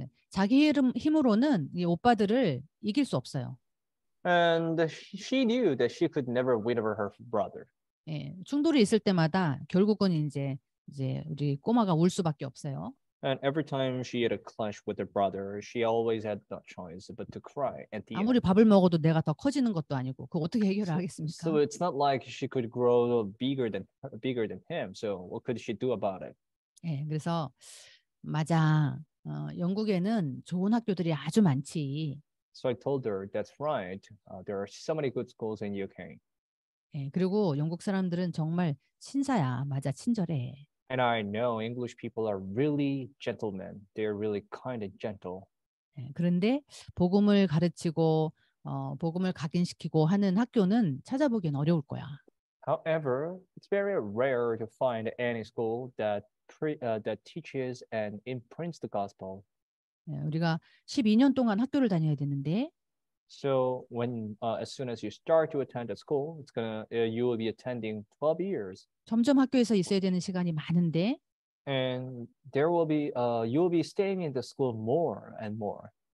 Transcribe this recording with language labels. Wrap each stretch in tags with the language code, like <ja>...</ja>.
<ko>자기 힘으로는 이 오빠들을 이길 수 없어요.</ko> <en>And she knew that she could never win over her brother.</en> <ko>예, 충돌이 있을 때마다 결국은 이제 이제 우리 꼬마가 울 수밖에 없어요.</ko> <en>And every time she had a clash with her brother, she always had no choice but to cry at the</en> <ko>아무리</ko> <en>end.</en> <ko>밥을 먹어도 내가 더 커지는 것도 아니고 그거 어떻게 해결을 하겠습니까?</ko> <en>So it's not like she could grow bigger than him. So what could she do about it?</en> <ko>예, 그래서 맞아. 영국에는 좋은 학교들이 아주 많지.</ko> <en>So I told her, that's right. There are so many good schools in UK.</en> <ko>예, 그리고 영국 사람들은 정말 친사야. 맞아, 친절해.</ko> <en>And I know English people are really gentlemen. They're really kind and gentle.</en> <ko>예, 그런데 복음을 가르치고 복음을 각인시키고 하는 학교는 찾아보기엔 어려울 거야.</ko> <en>However, it's very rare to find any school that teaches and imprints the gospel.</en> <ko>예, 우리가 12년 동안 학교를 다녀야 되는데</ko> <en>So as soon as you start to attend a school, you will be attending 12 years,</en> <ko>점점 학교에서 있어야 되는 시간이 많은데</ko> <en>and you will be staying in the school more and more.</en>